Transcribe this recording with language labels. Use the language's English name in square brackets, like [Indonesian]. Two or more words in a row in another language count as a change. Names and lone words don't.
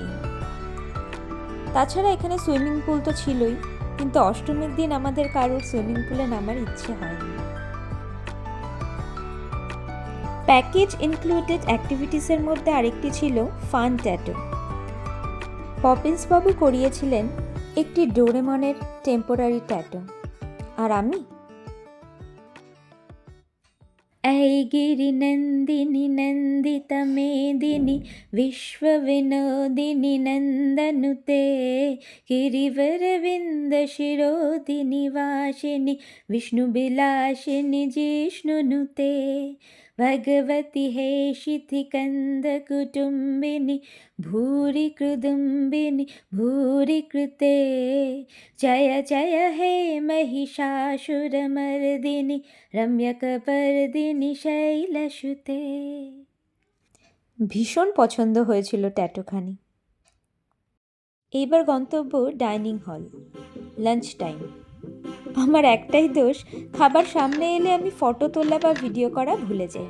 [Bangla] তাছাড়া এখানে সুইমিং পুল তো ছিলই, কিন্তু অষ্টমীর দিন আমাদের কারোর সুইমিং পুলে নামার ইচ্ছে হয়নি। প্যাকেজ ইনক্লুডেড অ্যাক্টিভিটিসের মধ্যে আরেকটি ছিল ফান ট্যাটু। পপিন্স বাবু করিয়েছিলেন একটি ডোরেমনের টেম্পোরারি ট্যাটু, আর আমি [Sanskrit] ऐ गिरिनन्दिनि नन्दितमेदिनि विश्वविनोदिनि नन्दनुते गिरिवरविन्दशिरोदिनि वासिनि विष्णुविलासिनि जिष्णुनुते भगवति हेशिथिकन्दकुटुम्बिनि भूरि कृदुम्बिनि भूरि कृते जय जय हे महिषासुरमर्दिनि রম্যকপর্দিনী শৈলসুতে। [Bangla] ভীষণ পছন্দ হয়েছিল ট্যাটুখানি। এইবার গন্তব্য ডাইনিং হল, লাঞ্চ টাইম। আমার একটাই দোষ, খাবার সামনে এলে আমি ফটো তোলা বা ভিডিও করা ভুলে যাই।